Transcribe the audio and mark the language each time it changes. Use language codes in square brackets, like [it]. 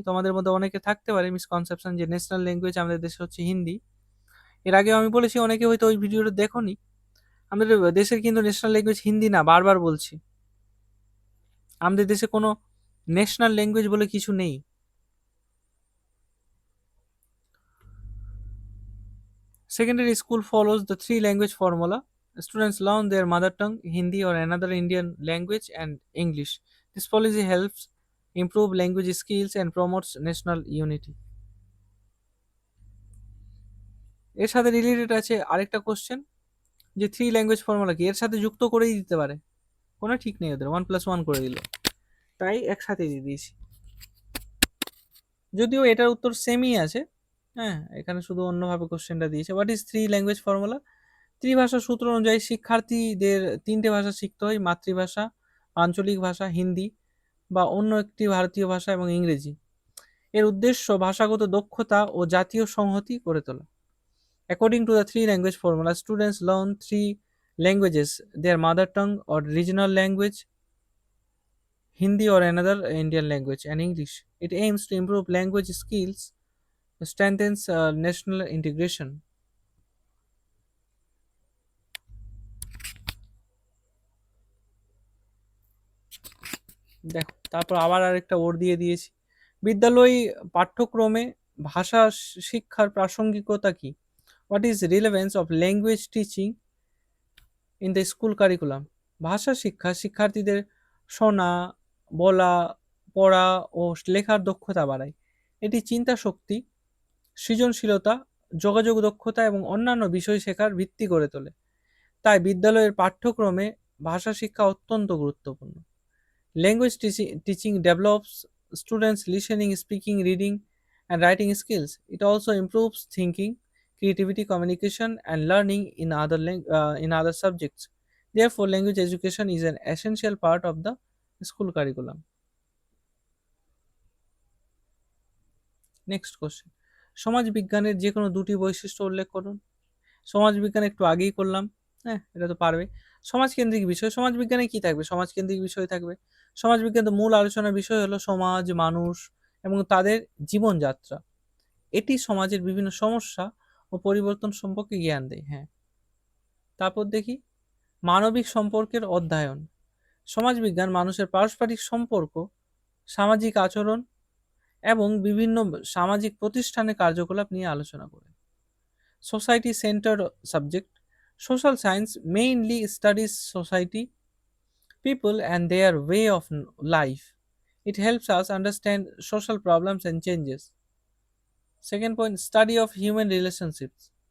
[bn] তোমাদের মধ্যে অনেকে থাকতে পারে মিসকনসেপশন যে ন্যাশনাল ল্যাঙ্গুয়েজ আমাদের দেশে হচ্ছে হিন্দি। এর আগেও আমি বলেছি, অনেকে হয়তো ওই ভিডিওটা দেখোনি। আমাদের দেশের কিন্তু ন্যাশনাল ল্যাঙ্গুয়েজ হিন্দি না, বারবার বলছি। আমাদের দেশে কোনো ন্যাশনাল ল্যাঙ্গুয়েজ বলে কিছু নেই। [en] Secondary school follows the three language formula. Students learn their mother tongue, Hindi or another Indian language, and English. This policy helps improve language skills and promotes national unity. [bn] এর সাথে related আছে আরেকটা question, যে three language formula কি? এর সাথে যুক্ত করেই দিতে পারে, কোনো ঠিক নেই ওদের, 1+1 করে দিল, তাই একসাথে দিয়ে দিয়েছি। যদিও এটার উত্তর সেমই আছে, হ্যাঁ, এখানে শুধু অন্যভাবে কোশ্চেনটা দিয়েছে। [en] What is three language formula? [bn] ত্রিভাষা সূত্র অনুযায়ী শিক্ষার্থীদের 3টে ভাষা শিখতে হয়: মাতৃভাষা, আঞ্চলিক ভাষা হিন্দি বা অন্য একটি ভারতীয় ভাষা এবং ইংরেজি। এর উদ্দেশ্য ভাষাগত দক্ষতা ও জাতীয় সংহতি গড়ে তোলা। [en] According to the three language formula, students learn three languages: their mother tongue or regional language, Hindi or another Indian language, and English. It aims to improve language skills, strengthens national integration. [bn] দেখো, তারপর আবার আরেকটা ওর দিয়ে দিয়েছি। বিদ্যালয় পাঠ্যক্রমে ভাষা শিক্ষার প্রাসঙ্গিকতা কি? [en] What is relevance of language teaching in the school curriculum? [bn] ভাষা শিক্ষা শিক্ষার্থীদের শোনা, বলা, পড়া ও লেখার দক্ষতা বাড়ায়। এটি চিন্তা শক্তি, সৃজনশীলতা, যোগাযোগ দক্ষতা এবং অন্যান্য বিষয় শেখার ভিত্তি গড়ে তোলে। তাই বিদ্যালয়ের পাঠ্যক্রমে ভাষা শিক্ষা অত্যন্ত গুরুত্বপূর্ণ। [en] Language teaching develops students' listening, speaking, reading, and writing skills. It also improves thinking, creativity, communication, and learning in other subjects. Therefore, language education is an essential part of the school curriculum. Next question. [bn] সমাজ বিজ্ঞানের যে কোনো দুটি বৈশিষ্ট্য উল্লেখ করুন। সমাজ বিজ্ঞান একটু আগেই করলাম। হ্যাঁ, এটা তো পারবে। সমাজকেন্দ্রিক বিষয়, সমাজ বিজ্ঞানে কি থাকবে? সমাজকেন্দ্রিক বিষয় থাকবে। সমাজবিজ্ঞান তো মূল আলোচনার বিষয় হলো সমাজ, মানুষ এবং তাদের জীবনযাত্রা। এটি সমাজের বিভিন্ন সমস্যা ও পরিবর্তন সম্পর্কে জ্ঞান দেয়। হ্যাঁ, তারপর দেখি মানবিক সম্পর্কের অধ্যয়ন। সমাজবিজ্ঞান মানুষের পারস্পরিক সম্পর্ক, সামাজিক আচরণ এবং বিভিন্ন সামাজিক প্রতিষ্ঠানের কার্যকলাপ নিয়ে আলোচনা করে। [en] Society centred subject. Social science mainly studies society, people and their way of life. It helps us understand social problems and changes. Second point, study of human relationships.